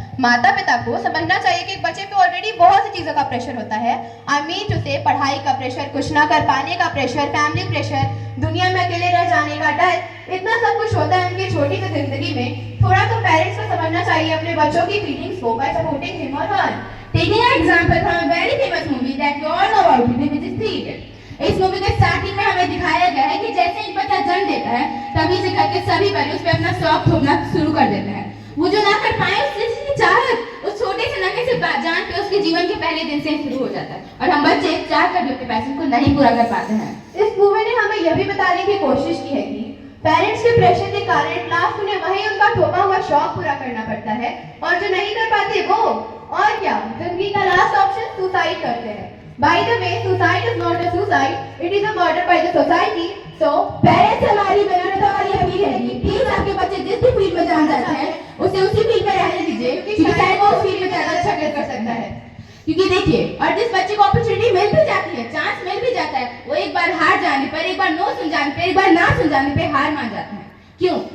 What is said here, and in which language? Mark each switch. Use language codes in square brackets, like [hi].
[hi] माता पिता को समझना चाहिए कि एक बच्चे पे ऑलरेडी बहुत सी चीजों का प्रेशर होता है। आई मीन टू से पढ़ाई का प्रेशर, कुछ ना कर पाने का प्रेशर, फैमिली प्रेशर, दुनिया में अकेले रह जाने का डर, इतना सब कुछ होता है उनकी छोटी सी जिंदगी में। थोड़ा तो पेरेंट्स को समझना चाहिए अपने बच्चों की फीलिंग्स को [en] by supporting him or her. Taking an example from a very famous movie that you all know about it, which is 3 Idiots. [hi] इस मूवी के स्टार्टिंग में हमें दिखाया गया है कि जैसे एक बच्चा जन्म लेता है तभी से करके सभी बड़े उस पर अपना शौक थोपना शुरू कर देते हैं। वो जो ना कर पाए उसकी चाहत उस छोटे से नन्हे से जान पे उसके जीवन के पहले दिन से शुरू हो जाता है और हम बच्चे चाह कर भी अपने पैशन को नहीं पूरा कर पाते हैं। इस मूवी ने हमें यह भी बताने की कोशिश की है कि पेरेंट्स के प्रेशर के कारण लास्ट उन्हें वही उनका थोपा हुआ शौक पूरा करना पड़ता है और जो नहीं कर पाते वो और क्या, जिंदगी का लास्ट ऑप्शन सुसाइड करते हैं। [en] By the way, suicide is not a suicide; it is a murder by the society. [hi] So, parents हमारी मेहनत तो हमारी हमी रहेगी। प्लीज आपके बच्चे जिस भी फील्ड में जाना चाहते हैं उसे उसी फील्ड में रहने दीजिए, क्योंकि शायद वो उस फील्ड में ज्यादा अच्छा कर सकता है। क्योंकि देखिए, और जिस बच्चे को अपॉर्चुनिटी मिल भी जाती है, चांस मिल भी जाता है, वो एक बार हार जाने पर, एक बार नो सुन जाने पर, एक बार ना सुन जाने पर हार मान जाते हैं। क्यों?